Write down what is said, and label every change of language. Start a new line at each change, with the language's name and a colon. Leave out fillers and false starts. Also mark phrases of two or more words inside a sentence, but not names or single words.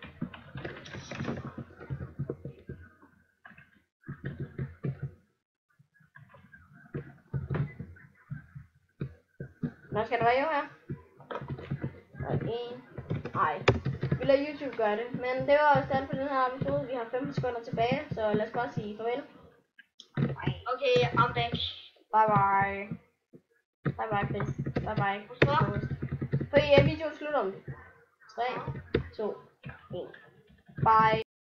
Danish: Nå, skal der være jo her? Okay. Nej. Vi lader YouTube gøre det. Men det var også alt for den her episode. Vi har 15 sekunder tilbage, så lad os bare sige farvel.
English: Okay, I'm back. Bye bye. Bye bye, Chris. Bye bye.
Danish: Hvorfor? Fordi videoen slutter om 3, 2, 1. Bye.